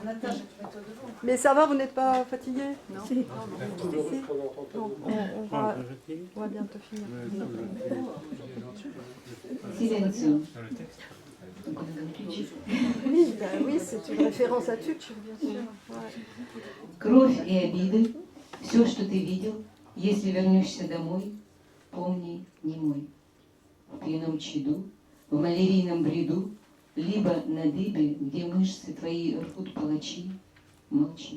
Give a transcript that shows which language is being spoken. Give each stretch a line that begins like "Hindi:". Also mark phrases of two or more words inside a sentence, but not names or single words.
French: Mais ça va, vous n'êtes pas fatigué? Non. Si. On va bientôt finir. Silencio. Oui, c'est une référence à Tucci, bien sûr. Ouais.
Russian: Кровь и обиды, все, что ты видел, если вернешься домой, помни, не мой. В пьяном чаду, в малярийном бреду, либо на дыбе, где мышцы твои рвут палачи, молчи.